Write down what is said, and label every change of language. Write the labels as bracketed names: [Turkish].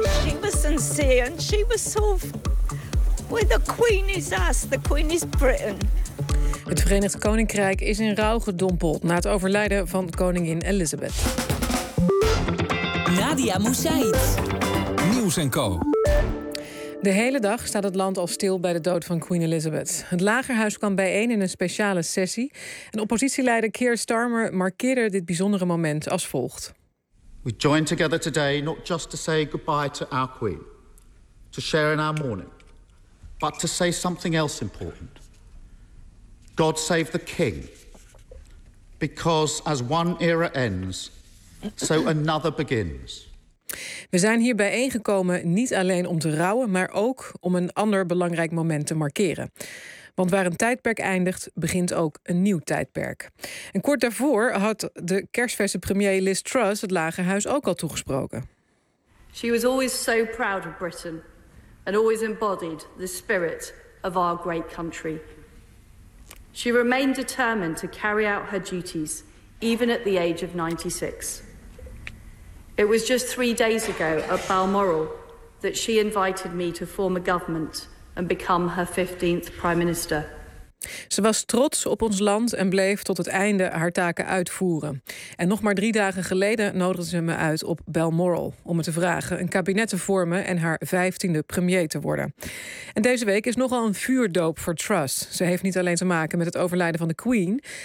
[English] She was sincere and she was so... Where the queen is us, the queen is Britain. [Dutch] Het Verenigd Koninkrijk is in rouw gedompeld na het overlijden van koningin Elizabeth. Nadia Moussaïd. Nieuws & Co. De hele dag staat het land al stil bij de dood van Queen Elizabeth. Het Lagerhuis kwam bijeen in een speciale sessie. En oppositieleider Keir Starmer markeerde dit bijzondere moment als volgt. [English] We join together today not just to say goodbye to our Queen, to share in our mourning, but to say something else important. God save the King. Because as one era ends, so another begins. [Dutch] We zijn hier bijeengekomen niet alleen om te rouwen, maar ook om een ander belangrijk moment te markeren. Want waar een tijdperk eindigt, begint ook een nieuw tijdperk. En kort daarvoor had de kersverse premier Liz Truss het Lagerhuis ook al toegesproken. [English] She was always so proud of Britain and always embodied the spirit of our great country. She remained determined to carry out her duties even at the age of 96. It was just 3 days ago at Balmoral that she invited me to form a government and become her 15th prime minister. [Dutch] Ze was trots op ons land en bleef tot het einde haar taken uitvoeren. En nog maar 3 dagen geleden nodigde ze me uit op Balmoral om me te vragen een kabinet te vormen en haar 15e premier te worden. En deze week is nogal een vuurdoop voor Truss. Ze heeft niet alleen te maken met het overlijden van de Queen.